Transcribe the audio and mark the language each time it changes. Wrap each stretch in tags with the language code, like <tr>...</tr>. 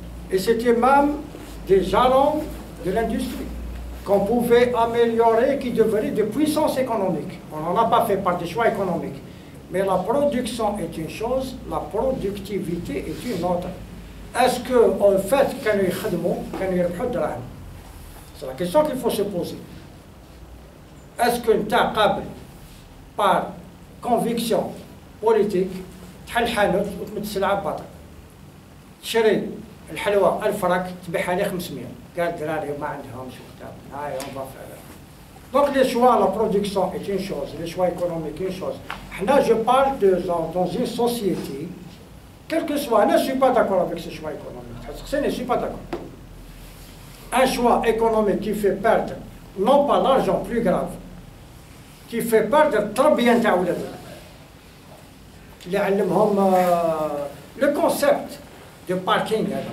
<fr>Et c'était même des jalons de l'industrie qu'on pouvait améliorer, qui devenaient des puissances économiques. On n'en a pas fait par des choix économiques. Mais la production est une chose, la productivité est une autre. Est-ce qu'en fait, c'est la question qu'il faut se poser. Est-ce que tu as capable, par conviction politique,</fr> <ar>تحل حانوت وتمد السلعة بباطل تشري الحلوى 1000 فرنك تبيعها لي 500 قال الدراري ما عندهمش وكتاب هاي</ar> <fr>on va faire. Donc les choix, la production est une chose, les choix économiques une chose. Là, je parle dans une société, quel que soit, je ne suis pas d'accord avec ce choix économique. Je ne suis pas d'accord. Un choix économique qui fait perdre, non pas l'argent, plus grave, qui fait perdre trop bien ta le concept de parking.</fr>